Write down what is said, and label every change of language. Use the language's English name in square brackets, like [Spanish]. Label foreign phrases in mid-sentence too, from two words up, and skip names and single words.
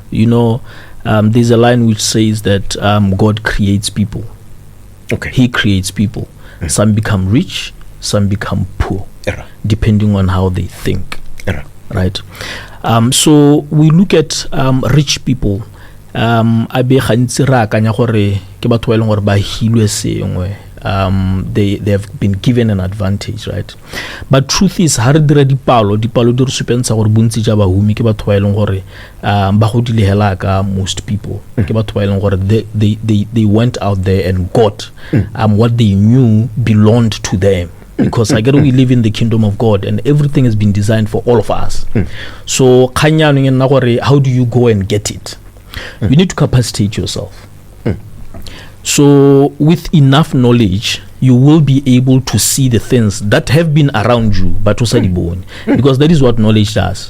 [English] There's a line which says that God creates people. Okay. He creates people. Some become rich, some become poor, depending on how they think. [Tswana] Right. [English] So we look at rich people [Tswana] a be gantsi ra akanya gore ke batho ba e leng gore ba hilwe sengwe. [English] They have been given an advantage, right? But truth is, [Tswana] ha re dira dipalo di re supentsha gore bontsi ja bahumi ke batho ba e leng gore ba godile hela ka [English] most people. [Tswana] Ke batho ba e leng gore [English] they went out there and got what they knew belonged to them. Because I get we live in the kingdom of God and everything has been designed for all of us. So how do you go and get it? You need to capacitate yourself. So with enough knowledge, you will be able to see the things that have been around you, but also the bone, because that is what knowledge does.